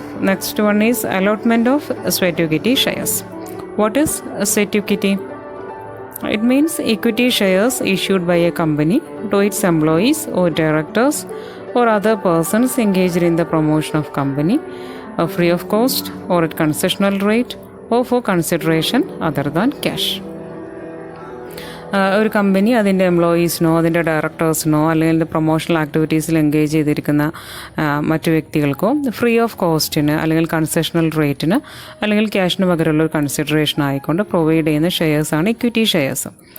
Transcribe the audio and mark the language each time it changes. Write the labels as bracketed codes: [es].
[en] Next one is allotment of sweat equity shares. What is sweat equity? It means equity shares issued by a company to its employees or directors or other persons engaged in the promotion of company, free of cost or at concessional rate or for consideration other than cash. [ml] ഒരു company അതിൻ്റെ എംപ്ലോയീസിനോ അതിൻ്റെ ഡയറക്ടേഴ്സിനോ അല്ലെങ്കിൽ promotional ആക്ടിവിറ്റീസിൽ engage ചെയ്തിരിക്കുന്ന മറ്റു വ്യക്തികൾക്കോ free of കോസ്റ്റിന് അല്ലെങ്കിൽ concessional റേറ്റിന് അല്ലെങ്കിൽ ക്യാഷിന് പകരമുള്ള ഒരു കൺസിഡറേഷൻ ആയിക്കൊണ്ട് പ്രൊവൈഡ് ചെയ്യുന്ന ഷെയർസാണ് ഇക്വിറ്റി ഷെയർസ്.